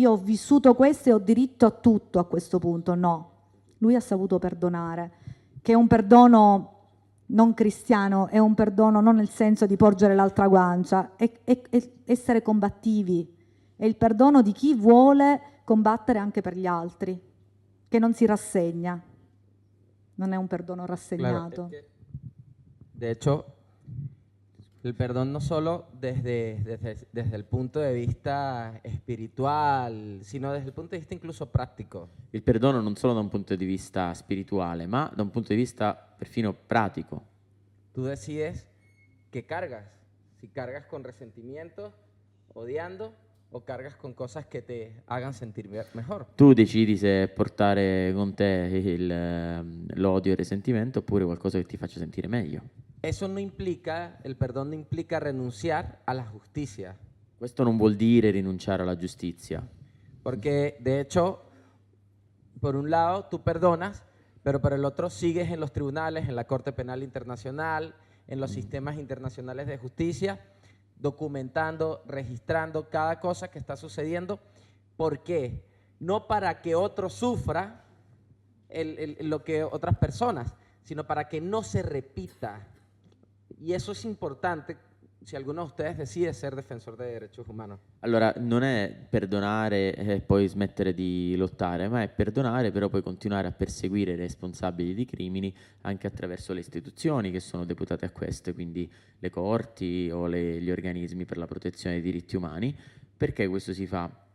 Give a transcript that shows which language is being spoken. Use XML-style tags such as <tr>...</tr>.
<it>Io ho vissuto questo e ho diritto a tutto a questo punto. No, lui ha saputo perdonare, che è un perdono non cristiano, è un perdono non nel senso di porgere l'altra guancia, è essere combattivi. È il perdono di chi vuole combattere anche per gli altri, che non si rassegna. Non è un perdono rassegnato.</it> <es>Claro, de hecho, el perdón no solo desde el punto de vista espiritual, sino desde el punto de vista incluso práctico.</es> <it>Il perdono non solo da un punto di vista spirituale, ma da un punto di vista perfino pratico.</it> <es>Tú decides qué cargas, si cargas con resentimiento, odiando, o cargas con cosas que te hagan sentir mejor.</es> <it>Tu decidi se portare con te l'odio e il risentimento oppure qualcosa che ti faccia sentire meglio.</it> <es>Eso no implica, el perdón no implica renunciar a la justicia.</es> <it>Questo non vuol dire rinunciare alla giustizia.</it> <es>Porque de hecho por un lado tú perdonas, pero por el otro sigues en los tribunales, en la Corte Penal Internacional, en los sistemas internacionales de justicia, documentando, registrando cada cosa que está sucediendo. ¿Por qué? No para que otro sufra lo que otras personas, sino para que no se repita. Y eso es importante si alguno de ustedes decide ser defensor de derechos humanos.</es> <it>Allora, non è perdonare e poi smettere di lottare, ma è perdonare però poi continuare a perseguire i responsabili di crimini anche attraverso le istituzioni che sono deputate a questo, quindi le corti o gli organismi per la protezione dei diritti umani. Perché questo si fa?</it>